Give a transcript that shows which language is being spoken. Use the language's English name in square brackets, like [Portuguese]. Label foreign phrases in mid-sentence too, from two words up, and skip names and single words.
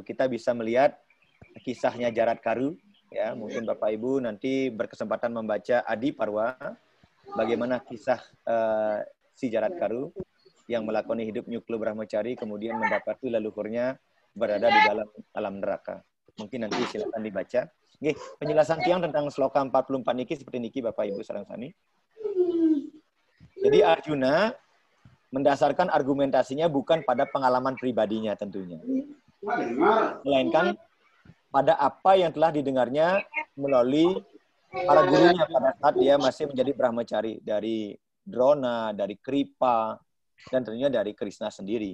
[Indonesian] Kita bisa melihat kisahnya Jarat Karu, ya, mungkin Bapak Ibu nanti berkesempatan membaca Adi Parwa, bagaimana kisah si Jaratkaru yang melakoni hidup nyuklu brahmacari kemudian mendapati leluhurnya berada di dalam alam neraka. Mungkin nanti silakan dibaca. Oke, penjelasan tiang tentang sloka 44 niki seperti niki Bapak Ibu [Balinese] sareng sami. [Indonesian] Jadi Arjuna mendasarkan argumentasinya bukan pada pengalaman pribadinya tentunya, melainkan pada apa yang telah didengarnya melalui para gurunya pada saat dia masih menjadi brahmacari, dari Drona, dari Kripa, dan tentunya dari Krishna sendiri.